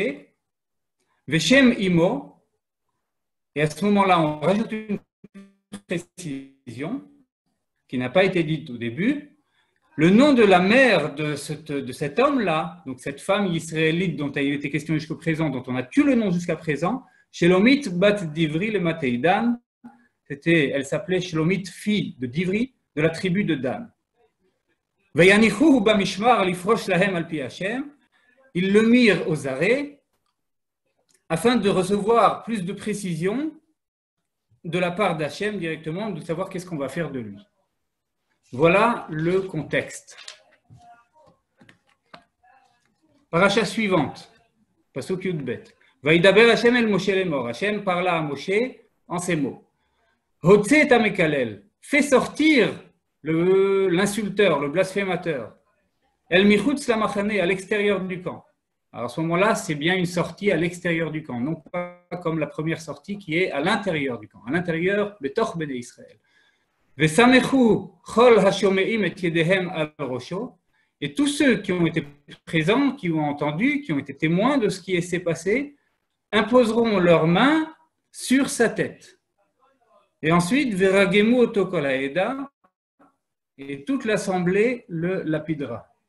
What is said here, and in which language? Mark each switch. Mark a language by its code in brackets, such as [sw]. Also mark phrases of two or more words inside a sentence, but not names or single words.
[he] ושם אמו, [fr] et à ce moment-là, on rajoute une précision qui n'a pas été dite au début. Le nom de la mère de cet homme-là, donc cette femme israélite dont il a été question jusqu'à présent, dont on a tué le nom jusqu'à présent, [he] שלמית בת דברי למטה דן, [fr] elle s'appelait Shelomit, fille de Divri, de la tribu de Dan. [he] ויניחהו במשמר לפרש להם על פי השם, [fr] ils le mirent aux arrêts afin de recevoir plus de précision de la part d'Hachem directement, de savoir qu'est-ce qu'on va faire de lui. Voilà le contexte. Paracha suivante, [he] פסוק יב. וידבר השם אל משה לאמר. [fr] Hashem parla à Moshe en ces mots. [he] הוצא את המקלל. [fr] Fais sortir l'insulteur, le blasphémateur. [he] אל מחוץ למחנה, [fr] à l'extérieur du camp. Alors à ce moment-là, c'est bien une sortie à l'extérieur du camp, non pas comme la première sortie qui est à l'intérieur du camp. À l'intérieur, [he] בתוך בני ישראל. וסמכו כל השומעים את ידיהם על ראשו. [fr] Et tous ceux qui ont été présents, qui ont entendu, qui ont été témoins de ce qui s'est passé, imposeront leurs mains sur sa tête. Et ensuite, [he] ורגמו אותו כל העדה, [fr] et toute l'assemblée le lapidera.